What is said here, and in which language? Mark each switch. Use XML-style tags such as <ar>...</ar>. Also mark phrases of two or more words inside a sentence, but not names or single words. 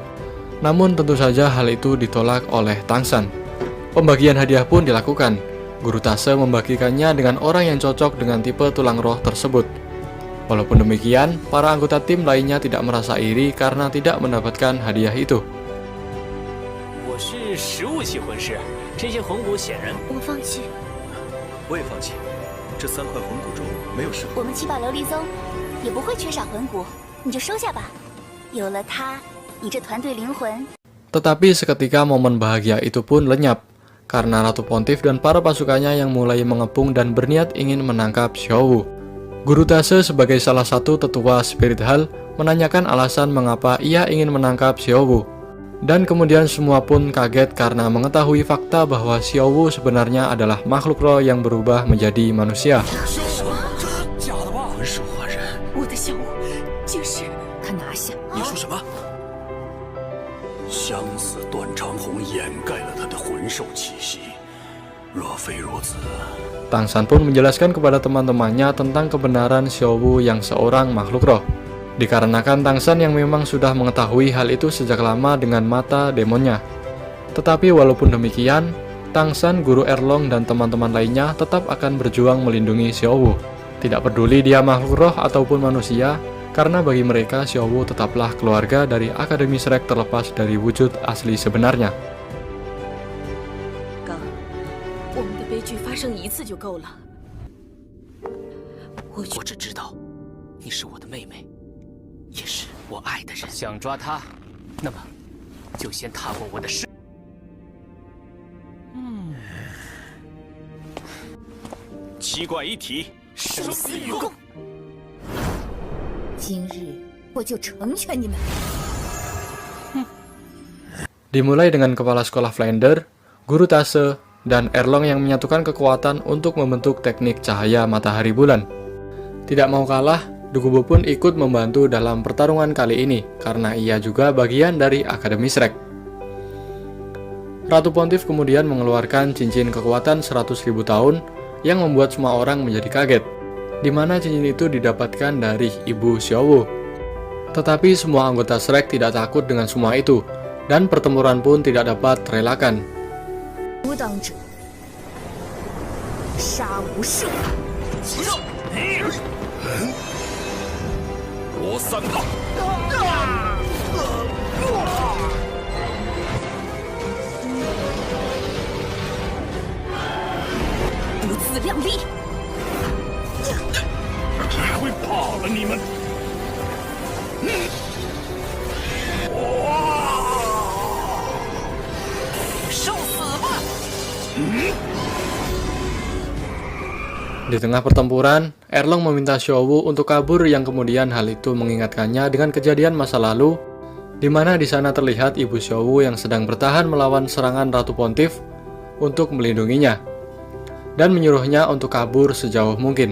<id>Namun tentu saja hal itu ditolak oleh Tang San. Pembagian hadiah pun dilakukan. Guru Tase membagikannya dengan orang yang cocok dengan tipe tulang roh tersebut. Walaupun demikian, para anggota tim lainnya tidak merasa iri karena tidak mendapatkan hadiah itu.</id> <zh>我是食物系魂师，这些魂骨显然我放弃。我也放弃。这3块魂骨中没有适合。我们7宝琉璃宗也不会缺少魂骨，你就收下吧。有了它，你这团队灵魂。</zh> <id>Tetapi seketika momen bahagia itu pun lenyap, karena Ratu Pontiff dan para pasukannya yang mulai mengepung dan berniat ingin menangkap Xiaowu. Guru Tase sebagai salah satu tetua Spirit Hall menanyakan alasan mengapa ia ingin menangkap Xiaowu. Dan kemudian semua pun kaget karena mengetahui fakta bahwa Xiaowu sebenarnya adalah makhluk roh yang berubah menjadi manusia.</id> <zh>魂兽化人，我的小五就是他拿下。你说什么？相似断肠红掩盖了他的魂兽气息，若非如此，</zh> <id>Tang San pun menjelaskan kepada teman-temannya tentang kebenaran Xiaowu yang seorang makhluk roh. Dikarenakan Tang San yang memang sudah mengetahui hal itu sejak lama dengan mata demonnya. Tetapi walaupun demikian, Tang San, Guru Erlong, dan teman-teman lainnya tetap akan berjuang melindungi Xiaowu. Tidak peduli dia makhluk roh ataupun manusia, karena bagi mereka Xiaowu tetaplah keluarga dari Akademi Shrek terlepas dari wujud asli sebenarnya.</id> <zh>刚，我们的悲剧发生一次就够了。我只知道，你是我的妹妹，也是我爱的人。想抓她，那么就先踏过我的身。七怪一体，生死与共。今日我就成全你们。</zh> <id>Dimulai dengan kepala sekolah Flander, Guru Tase, dan Erlong yang menyatukan kekuatan untuk membentuk teknik cahaya matahari bulan. Tidak mau kalah, Dukubo pun ikut membantu dalam pertarungan kali ini karena ia juga bagian dari Akademi Shrek. Ratu Pontiff kemudian mengeluarkan cincin kekuatan 100.000 tahun yang membuat semua orang menjadi kaget, di mana cincin itu didapatkan dari Ibu Xiaowu. Tetapi semua anggota Shrek tidak takut dengan semua itu, dan pertempuran pun tidak dapat terelakkan.</id> <zh>无党者，杀无赦。罗三炮，不自量力！还会怕了你们？受死吧！</zh> <id>Di tengah pertempuran, Erlong meminta Xiaowu untuk kabur yang kemudian hal itu mengingatkannya dengan kejadian masa lalu, di mana di sana terlihat Ibu Xiaowu yang sedang bertahan melawan serangan Ratu Pontiff untuk melindunginya, dan menyuruhnya untuk kabur sejauh mungkin.</id>